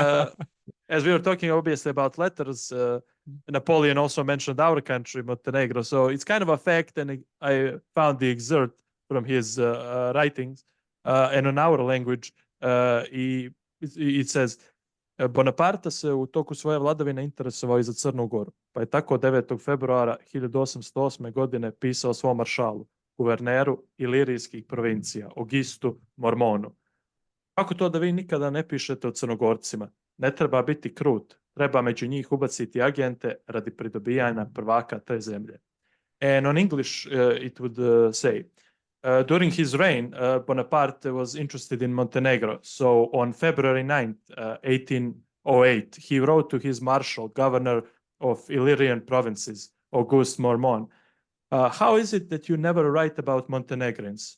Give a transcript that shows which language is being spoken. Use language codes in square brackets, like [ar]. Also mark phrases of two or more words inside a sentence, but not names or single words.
[en] As we were talking, obviously, about letters, Napoleon also mentioned our country, Montenegro. So it's kind of a fact, and I found the excerpt from his writings, and in our language, it says, [sr] Bonaparte se u toku svoje vladavine interesovao i za Crnu Goru, pa je tako 9. februara 1808. godine pisao svom maršalu, guverneru ilirijskih provincija, Augustu Mormonu. Kako to da vi nikada ne pišete o Crnogorcima? Ne treba biti krut, treba među njih ubaciti agente radi pridobijanja prvaka te zemlje. [en] And on English, it would say, during his reign, Bonaparte was interested in Montenegro. So on February 9th, 1808, he wrote to his marshal, governor of Illyrian provinces, Auguste Mormon, how is it that you never write about Montenegrins?